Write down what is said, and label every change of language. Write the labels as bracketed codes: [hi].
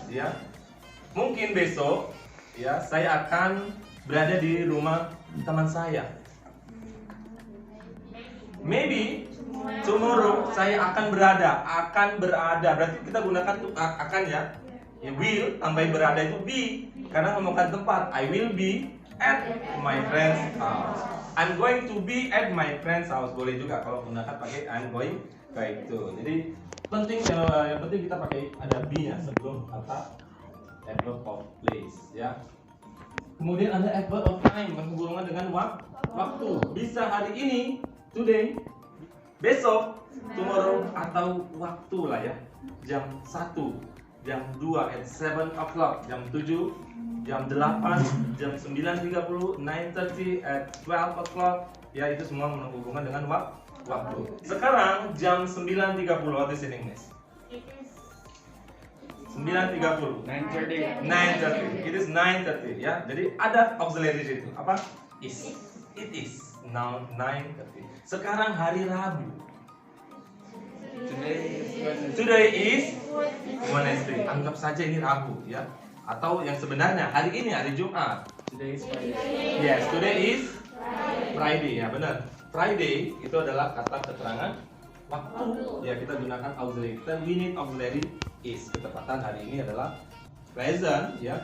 [id] Ya, mungkin besok ya saya akan berada di rumah teman saya. [en] Maybe tomorrow [id] saya akan berada. Berarti kita gunakan tuh akan ya. Will tambahin berada itu be, karena ngomongkan tempat. [en] I will be at my friend's house. I'm going to be at my friend's house. [id] Boleh juga kalau gunakan pakai [en] I'm going, [id] kayak itu. Jadi yang penting kita pakai ada be-nya sebelum kata adverb of place ya. Kemudian ada adverb of time, berhubungan dengan waktu. Bisa hari ini, today, besok, tomorrow, atau waktu lah ya. Jam 1, jam 2, [en] at 7 o'clock, [id] jam 7, jam 8, jam 9.30, 9:30, [en] at 12 o'clock. [id] Ya, itu semua berhubungan dengan waktu. Sekarang jam 9.30, [en] what is in English? 9.30. 9:30. It is 9:30 ya. [id] Jadi ada auxiliary di situ. Apa? Is. [en] It is now 9:30. [id] Sekarang hari Rabu. [en] Today is Wednesday. [id] Anggap saja ini Rabu ya. Atau yang sebenarnya hari ini hari Jumat. [en] Today is Friday. Yes, today is Friday ya, benar. [id] Friday itu adalah kata keterangan waktu. Ya, kita gunakan auxiliary. [en] We need auxiliary is. [id] Ketepatan hari ini adalah present ya.